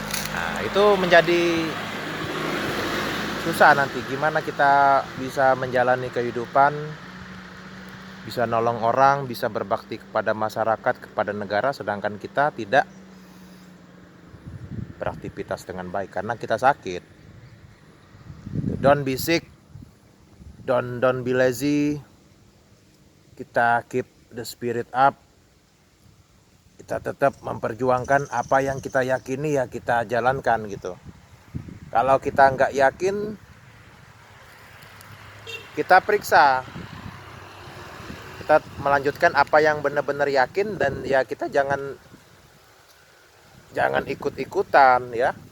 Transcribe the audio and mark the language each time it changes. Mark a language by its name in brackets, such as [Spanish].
[Indonesian] Nah, itu menjadi susah nanti. Gimana kita bisa menjalani kehidupan, bisa nolong orang, bisa berbakti kepada masyarakat, kepada negara, sedangkan kita tidak beraktivitas dengan baik karena kita sakit. [English] Don't be sick, don't be lazy. [Indonesian] Kita [English] keep the spirit up. [Indonesian] Kita tetap memperjuangkan apa yang kita yakini ya kita jalankan gitu. Kalau kita nggak yakin, kita periksa. Kita melanjutkan apa yang benar-benar yakin, dan ya kita jangan ikut-ikutan ya.